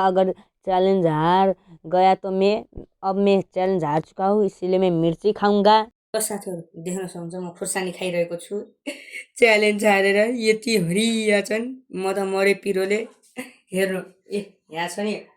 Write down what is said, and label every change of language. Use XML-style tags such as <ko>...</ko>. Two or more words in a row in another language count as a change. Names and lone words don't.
<hi>अगर चैलेंज हार गया तो मैं चैलेंज हार चुका हूँ, इसीलिए मैं मिर्ची खाऊंगा।</hi> <ne>साथीहरु देख्न सक्नुहुन्छ म खुर्सानी खाइरहेको छु। च्यालेन्ज हारेर यति हरिया छन्, म त मरे पिरोले। हेर्नु यहाँ छ नि,</ne>